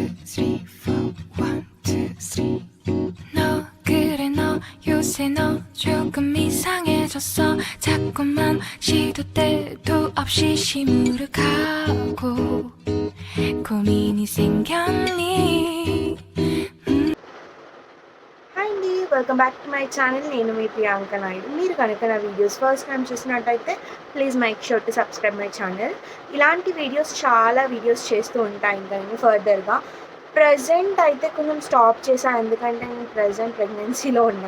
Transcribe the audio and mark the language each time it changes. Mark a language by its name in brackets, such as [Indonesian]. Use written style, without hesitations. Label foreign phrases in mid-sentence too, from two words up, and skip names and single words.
[Korean] 3, 4, 1, 2, 3. 너 그래 너 요새 너 조금 이상해졌어. 자꾸만 시도 때도 없이 시무룩하고 고민이 생겼니. [English] Hi అండి, welcome back to my channel. [Telugu] నేను మీ ప్రియాంక నాయుడు. మీరు కనుక నా [English] videos first time చూసినట్టయితే please make sure to subscribe my channel. [Telugu] ఇలాంటి వీడియోస్ చాలా వీడియోస్ చేస్తూ ఉంటాను ఇంకా నేను ఫర్దర్గా. ప్రజెంట్ అయితే కొంచెం స్టాప్ చేశాను, ఎందుకంటే నేను ప్రజెంట్ ప్రెగ్నెన్సీలో ఉన్నా.